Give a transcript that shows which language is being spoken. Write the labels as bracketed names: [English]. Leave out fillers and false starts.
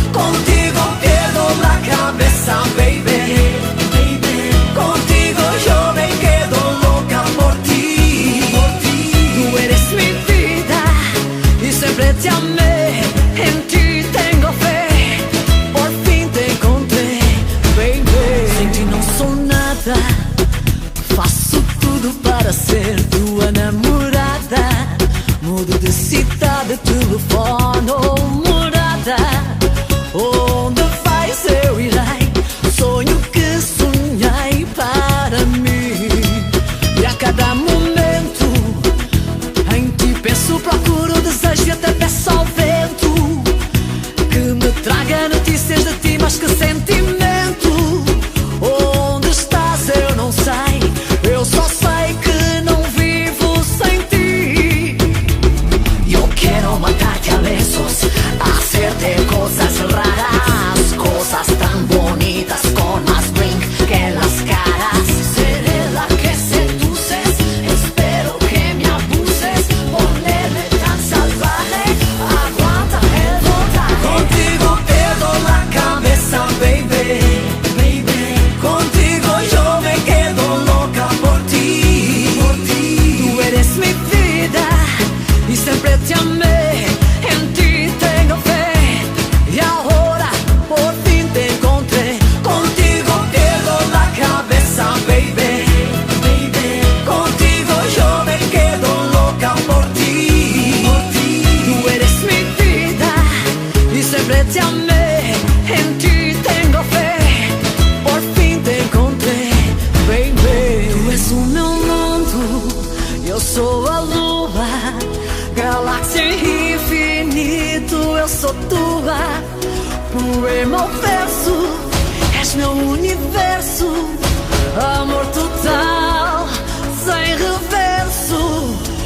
[Spanish] Contigo pierdo la cabeza, baby, baby. Contigo yo me quedo loca por ti, por ti. Tú eres mi vida y siempre te amé, en ti tengo fe, por fin te encontré, baby. [Portuguese] Sem ti não sou nada, faço tudo para ser tua namorada. Mudo de cidade, telefono, morada. Onde vais eu irei, sonho que sonhei para mim. E a cada momento em ti penso, procuro, desejo e até peço ao vento que me traga notícias de ti, mas que sentimento. Onde estás eu não sei, eu só sei que não vivo sem ti. [Spanish] Yo quiero matarte a besos, hacerte cosas raras, cosas tan bonitas con más drink que las caras. Seré la que seduces, espero que me abuses, ponerme tan salvaje, aguanta el voltaje. Contigo pierdo la cabeza, baby, baby. Contigo yo me quedo loca por ti, por ti. Tú eres mi vida y siempre te amé, en ti tengo fe y ahora por fin te encontré. Contigo pierdo la cabeza, baby, baby. Contigo yo me quedo loca por ti, por ti. Tú eres mi vida y siempre te amé, en ti tengo fe, por fin te encontré, baby. [Portuguese] Tu és o meu mundo, eu sou a lua, galáxia infinito, eu sou tua. Poema ou verso, és meu universo, amor total, sem reverso.